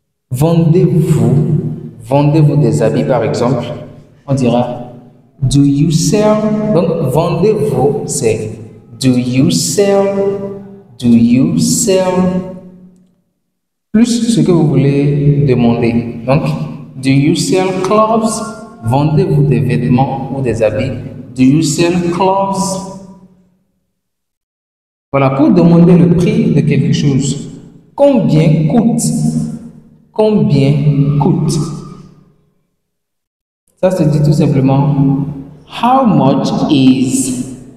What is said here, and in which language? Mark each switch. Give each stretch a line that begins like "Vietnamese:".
French: Vendez-vous? Vendez-vous des habits par exemple? On dira
English: do you sell?
French: Donc vendez-vous, c'est
English: do you sell? Do you sell?
French: Plus ce que vous voulez demander. Donc,
English: do you sell clothes?
French: Vendez-vous des vêtements ou des habits?
English: Do you sell clothes?
French: Voilà, pour demander le prix de quelque chose. Combien coûte? Combien coûte? Ça se dit tout simplement
English: how much is?